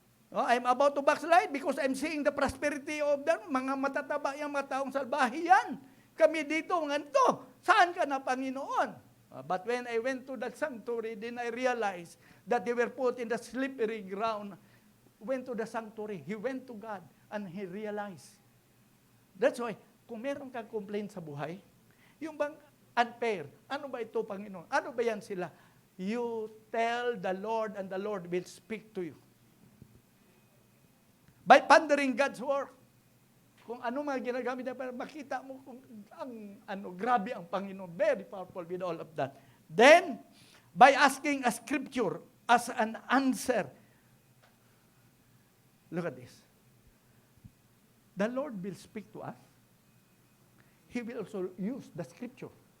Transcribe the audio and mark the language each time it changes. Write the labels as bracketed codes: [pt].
[en] I'm about to backslide because I'm seeing the prosperity of them. [tl] Mga matataba yung mga taong salbahe yan. Kami dito, nganto. Saan ka na, Panginoon? [en] But when I went to that sanctuary, then I realized that they were put in the slippery ground. Went to the sanctuary. He went to God and he realized. That's why, [tl] kung meron kang complaint sa buhay, yung bang unfair, ano ba ito, Panginoon? Ano ba yan sila? [en] You tell the Lord and the Lord will speak to you. By pondering God's word. [tl] kung ano mga ginagamit na para makita mo kung grabe ang Panginoon. [en] Very powerful with all of that. Then, by asking a scripture as an answer, look at this. The Lord will speak to us. He will also use the scripture.